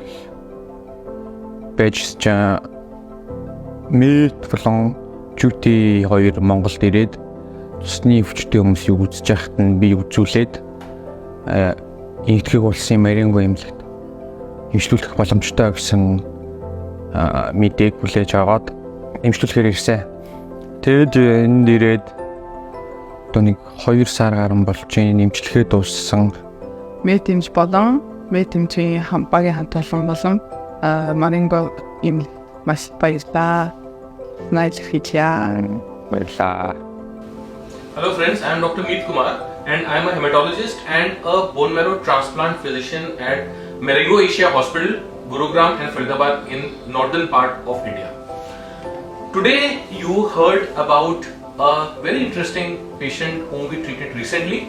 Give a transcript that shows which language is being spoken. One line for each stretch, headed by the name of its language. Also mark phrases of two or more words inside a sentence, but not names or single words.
Mongolian: байж Мэт болон Жүти 2 Монголд ирээд цусны өвчтөй хүмүүсийг үзэж байхад нь би үзүүлээд нэгтгэх улсын Marengo эмнэлэгт эмчлүүлэх боломжтой гэсэн мэдээг хүлээж аваад эмчлүүлэхээр ирсэн. Тэгэд энд ирээд одоо нэг 2 сар гарсан болж эмчлэгээ дууссан. Мэт эмч болон мэт эмчийн багийн хамтлагын болон Marengo им маш баярлалаа.
English: Hello friends, I am Dr. Meet Kumar and I am a hematologist and a bone marrow transplant physician at Marengo Asia Hospital, Gurugram and Faridabad in northern part of India. Today you heard about a very interesting patient whom we treated recently.